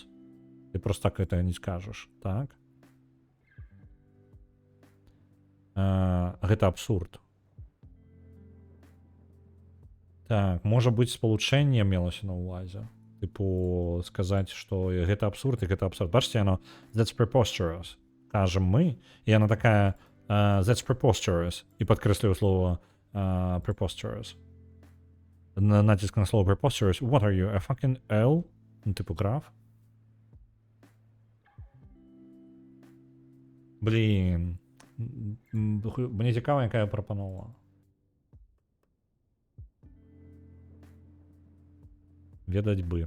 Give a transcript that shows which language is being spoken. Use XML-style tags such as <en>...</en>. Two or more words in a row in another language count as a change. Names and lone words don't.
<be>Ты просто так гэта не скажаш, так? Гэта абсурд. Так, можа быць спалучэнне мелася на ўвазе. Тыпу сказаць, што гэта абсурд і гэта абсурд. Бачыце, яно</be> <en>that's preposterous.</en> <be>Кажам мы, і яна такая</be> <en>that's preposterous.</en> <be>І падкрэсліваю слово preposterous. Націск на слово preposterous.</be> <en>What are you, a fucking L?</en> <be>Ну, типу граф. Блін.</be> <en>Мне цікава, якая прапанова. Ведаць бы.</en>